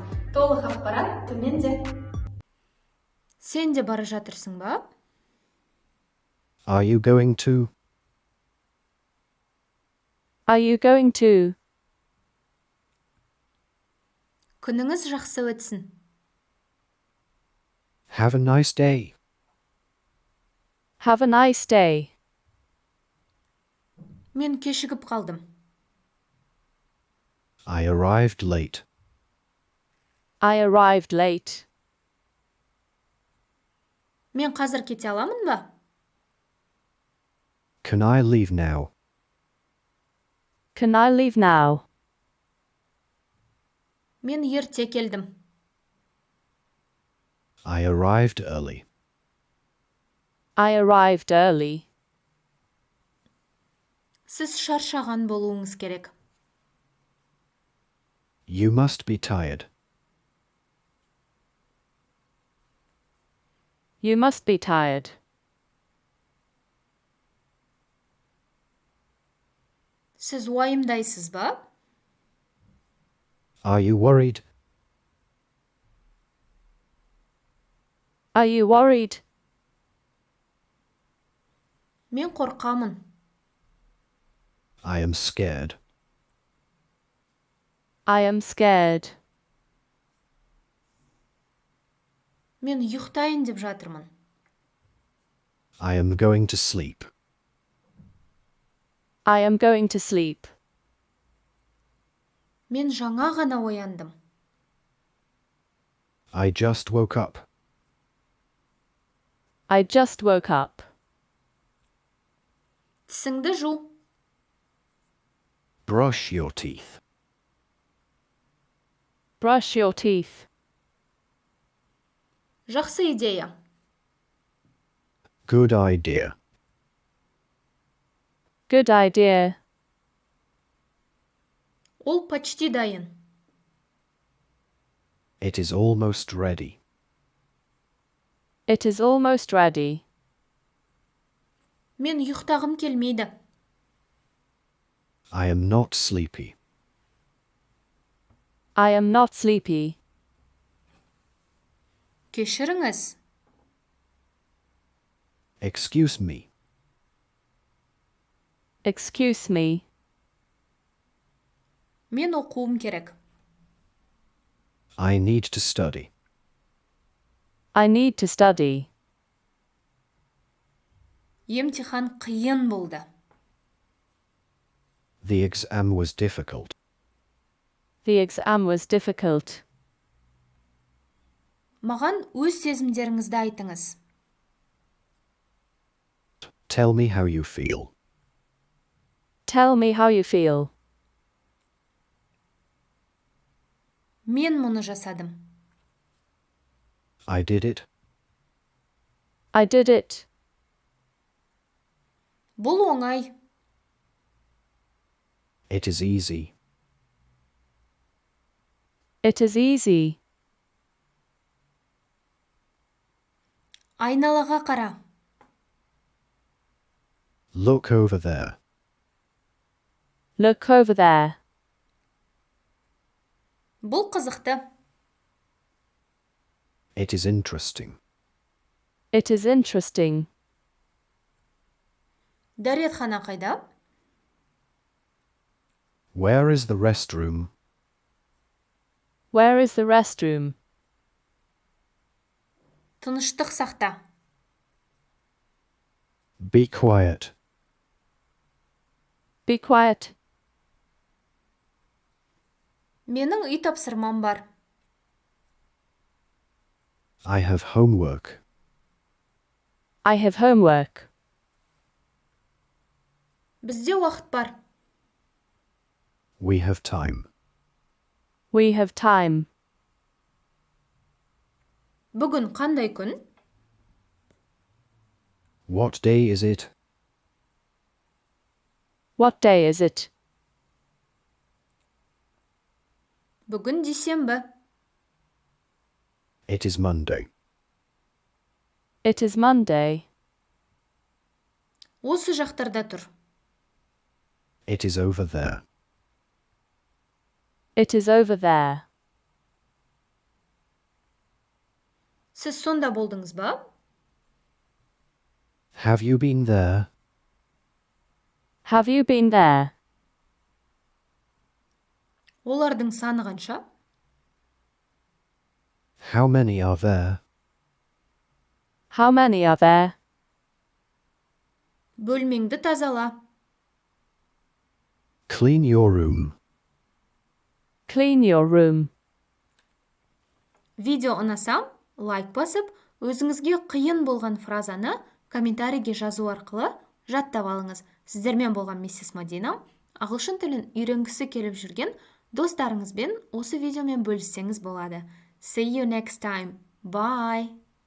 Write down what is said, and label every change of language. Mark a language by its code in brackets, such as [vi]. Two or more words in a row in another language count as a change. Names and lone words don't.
[kk] Толық ақпарат төменде. Сен де бара жатырсың ба? [en] Are you going to? Are you going to? [kk] Күніңіз жақсы өтсін. [en] Have a nice day. Have a nice day. [kk] Мен кешігіп қалдым. [en] I arrived late. I arrived late. [kk] Мен қазір кете аламын ба? [en] Can I leave now? Can I leave now? [kk] Мен ерте келдім. [en] I arrived early. I arrived early. [kk] Сіз шаршаған болуыңыз керек. [en] You must be tired. You must be tired. [kk] Сіз уайымдайсыз ба? [en] Are you worried? Are you worried? [kk] Мен қорқамын. [en] I am scared. I am scared. [kk] Мен ұйықтайын деп жатырмын. [en] I am going to sleep. I am going to sleep. [kk] Мен жаңа ғана ояндым. [en] I just woke up. I just woke up. [kk] Тісіңді жу. [en] Brush your teeth. Brush your teeth. [kk] Жақсы идея. [en] Good idea. Good idea. [kk] Ол почти дайын. [en] It is almost ready. It is almost ready. [kk] Мен ұйықтағым келмейді. [en] I am not sleepy. I am not sleepy. [kk] Кешіріңіз. [en] Excuse me. Excuse me. [kk] Мен оқуым керек. [en] I need to study. I need to study. [kk] Емтихан қиын болды. [en] The exam was difficult. The exam was difficult. [kk] Маған өз сезімдеріңізді айтыңыз. [en] Tell me how you feel. Tell me how you feel. [kk] Мен мұны жасадым. [en] I did it. I did it. [kk] Бұл оңай. [en] It is easy. It is easy. [kk] Айналаға қара. [en] Look over there. Look over there. [kk] Бұл қызықты. [en] It is interesting. It is interesting. [kk] Дәретхана қайда? [en] Where is the restroom? Where is the restroom? [kk] Тыныштық сақта. [en] Be quiet. Be quiet. [kk] Менің үй тапсырмам бар. [en] I have homework. I have homework. [kk] Бізде уақыт бар. [en] We have time. We have time. [kk] Бүгін қандай күн? [en] What day is it? What day is it? [kk] Бүгін дүйсенбі. [en] It is Monday. It is Monday. [kk] Осы жақтарда тұр. [en] It is over there. It is over there. [kk] Сіз сонда болдыңыз ба? [en] Have you been there? Have you been there? [kk] Олардың саны қанша? [en] How many are there? How many are there? [kk] Бөлмеңді тазала. [en] Clean your room. Clean your room. [kk] Видео ұнаса, лайк басып, өзіңізге қиын болған фразаны комментарийге жазу арқылы жаттап алыңыз. Сіздермен болған миссис Мадина, ағылшын тілін үйренгісі келіп жүрген достарыңызбен осы видеомен бөліссеңіз болады. [en] See you next time. Bye.